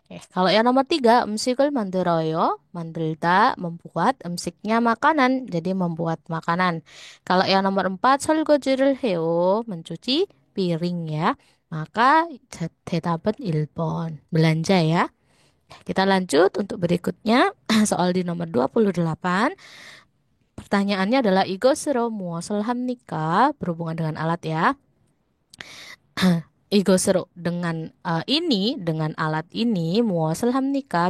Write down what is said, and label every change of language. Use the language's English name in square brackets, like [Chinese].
[Indonesian] Kalau yang nomor tiga, [Korean] 음식을 만들어요. 만들다, [Indonesian] membuat. 음식nya makanan, jadi membuat makanan. Kalau yang nomor empat, [Korean] 설거지를 해요. [Indonesian] Mencuci piring ya. Maka [Korean] 대답은 1번. [Indonesian] Belanja ya. Kita lanjut untuk berikutnya. Soal di nomor 28. Pertanyaannya adalah [Korean] 이것으로 무엇을 합니까? [Indonesian] Berhubungan dengan alat ya. [Korean] 이것으로 [Indonesian] dengan ini, dengan alat ini, [Korean] 무엇을 합니까?